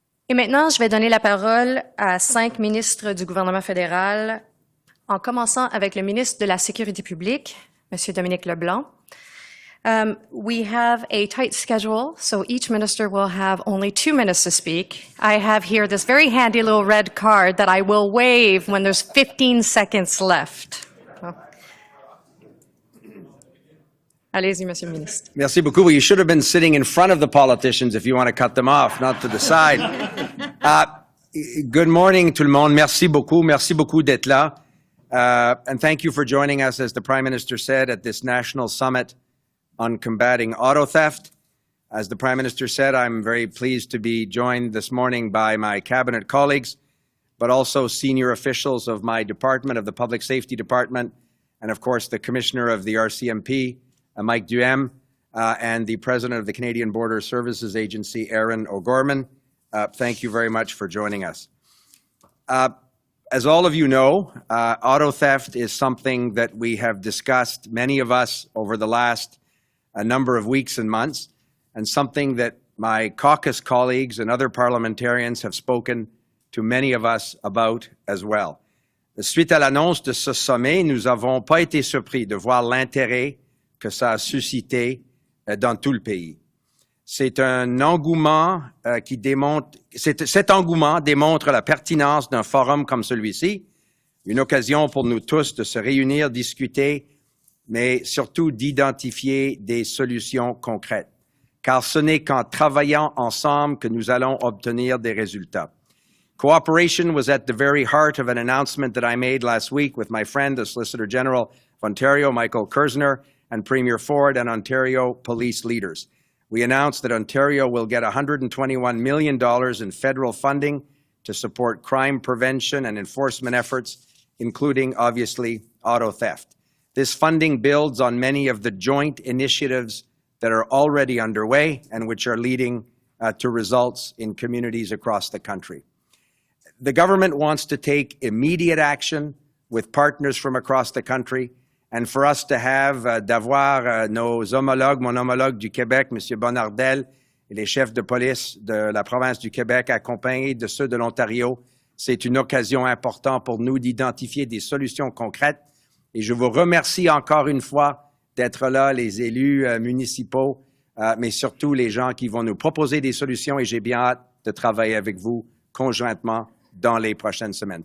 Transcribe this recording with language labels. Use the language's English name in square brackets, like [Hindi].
[French] Et maintenant, je vais donner la parole à 5 ministres du gouvernement fédéral, en commençant avec le ministre de la Sécurité publique, Monsieur Dominic LeBlanc. [English] We have a tight schedule, so each minister will have only 2 minutes to speak. I have here this very handy little red card that I will wave when there's 15 seconds left. [French] Allez-y, Monsieur le ministre. Merci beaucoup. [English] Well, you should have been sitting in front of the politicians if you want to cut them off, not to the side. Good morning, [French] tout le monde. Merci beaucoup d'être là. [English] And thank you for joining us, as the Prime Minister said, at this national summit on combating auto theft. As the Prime Minister said, I'm very pleased to be joined this morning by my cabinet colleagues, but also senior officials of my department, of the Public Safety Department, and of course the Commissioner of the RCMP, Mike Duhem, and the President of the Canadian Border Services Agency, Aaron O'Gorman. Thank you very much for joining us. As all of you know, auto theft is something that we have discussed, many of us, over the last a number of weeks and months, and something that my caucus colleagues and other parliamentarians have spoken to many of us about as well. [French] Suite à l'annonce de ce sommet, nous n'avons pas été surpris de voir l'intérêt que ça a suscité dans tout le pays. C'est un engouement qui démontre, cet engouement démontre la pertinence d'un forum comme celui-ci, une occasion pour nous tous de se réunir, discuter, mais surtout d'identifier des solutions concrètes. Car ce n'est qu'en travaillant ensemble que nous allons obtenir des résultats. [English] Cooperation was at the very heart of an announcement that I made last week with my friend, the Solicitor General of Ontario, Michael Kerzner, and Premier Ford, and Ontario police leaders. We announced that Ontario will get $121 million in federal funding to support crime prevention and enforcement efforts, including, obviously, auto theft. This funding builds on many of the joint initiatives that are already underway and which are leading to results in communities across the country. The government wants to take immediate action with partners from across the country, and for us to have, [French] d'avoir nos homologues, mon homologue du Québec, M. Bonnardel, et les chefs de police de la province du Québec, accompagnés de ceux de l'Ontario, c'est une occasion importante pour nous d'identifier des solutions concrètes. Et je vous remercie encore une fois d'être là, les élus municipaux, mais surtout les gens qui vont nous proposer des solutions, et j'ai bien hâte de travailler avec vous conjointement dans les prochaines semaines.